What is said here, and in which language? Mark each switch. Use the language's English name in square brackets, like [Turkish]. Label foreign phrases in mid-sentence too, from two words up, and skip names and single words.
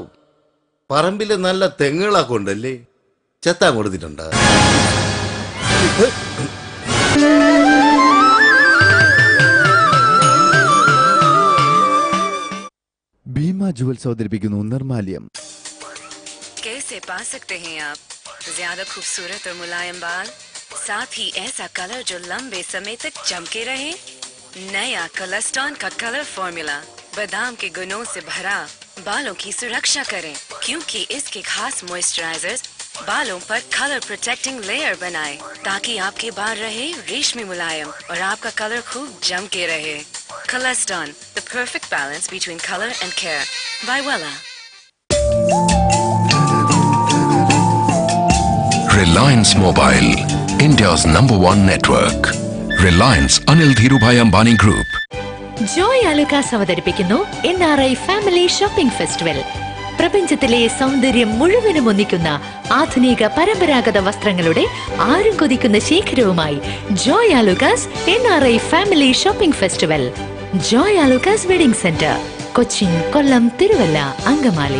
[Malayalam] പറമ്പില് നല്ല തെങ്ങുകളൊക്കെ ഉണ്ടല്ലേ? ചെത്താൻ കൊടുത്തിട്ടുണ്ട്. ഭീമ ജുവൽസ് അവതരിപ്പിക്കുന്നു നിർമാല്യം. [Hindi] कैसे पा सकते हैं आप ज्यादा खूबसूरत और मुलायम बाल, साथ ही ऐसा कलर जो लंबे समय तक चमके रहे? नया कलस्टॉन का कलर फॉर्मूला बादाम के गुणों से भरा बालों की सुरक्षा करें, क्योंकि इसके खास मॉइस्चराइजर्स बालों पर [English] color protecting layer [Hindi] बनाए ताकि आपके बाल रहे रेशमी मुलायम और आपका कलर खूब जम के रहे. [English] Colestone, the perfect balance between color and care. By Wella. Reliance Mobile, India's #1 network. Reliance Anil Dhirubhai Ambani Group. [Malayalam] ജോയ് ആലുക്കാസ് അവതരിപ്പിക്കുന്നു [English] NRI family shopping festival. [Malayalam] പ്രപഞ്ചത്തിലെ സൗന്ദര്യം മുഴുവനും ഒന്നിക്കുന്ന ആധുനിക പരമ്പരാഗത വസ്ത്രങ്ങളുടെ ആരും കൊതിക്കുന്ന ശേഖരവുമായി ജോയ് ആലുക്കാസ് [English] NRI family shopping festival. [Malayalam] ജോയ് ആലുക്കാസ് [English] wedding center, [Malayalam] കൊച്ചിൻ, കൊല്ലം, തിരുവല്ല, അങ്കമാലി.